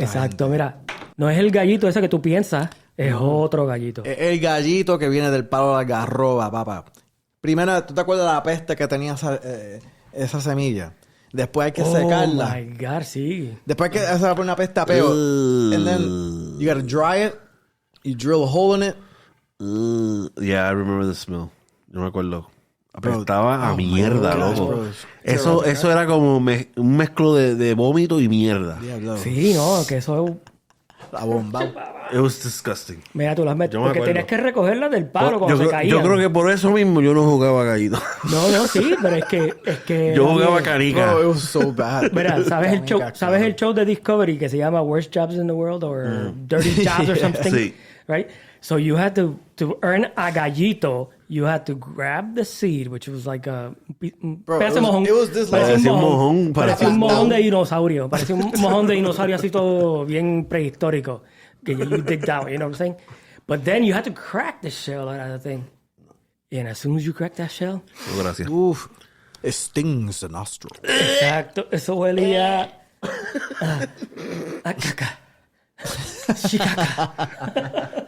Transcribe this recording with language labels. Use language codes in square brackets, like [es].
[es] Exacto, mira. No es el gallito ese que tú piensas. Es otro gallito. El gallito que viene del palo de la garroba, papá. Primero, ¿tú te acuerdas de la peste que tenía esa semilla? Después hay que secarla. [en] Oh, my God, sí. [es] Después hay que hacer una peste a peo. [en] And then you gotta dry it. You drill a hole in it. Yeah, I remember the smell. [es] Yo me acuerdo. Apestaba a mierda, loco. [en] Bro. [es] Eso era como un mezclo de vómito y mierda. Diablo. Sí, no, que eso es... La bomba. [en] It was disgusting. [es] Mira, tú las metes. Yo me Porque acuerdo. tenías que recogerlas del palo cuando se caían. Yo creo que por eso mismo yo no jugaba gallito. No, sí, pero es que Yo jugaba canica. [en] Bro, it was so bad. [es] Mira, ¿sabes el show de Discovery que se llama Worst Jobs in the World or Dirty Jobs or something? Sí. [en] Right? So you had to earn a gallito, you had to grab the seed, which was like a... Bro, [es] parecía mojón. [en] it was this [es] Parecía un mojón. Parecía un mojón de dinosaurio. Parecía un mojón de dinosaurio así todo bien prehistórico. [en] Que you dig down, you know what I'm saying? But then you had to crack the shell out of the thing. And as soon as you crack that shell... [es] No, gracias. [en] Uf. It stings the nostril. [es] Exacto. Eso huelía... a caca. Chicaca.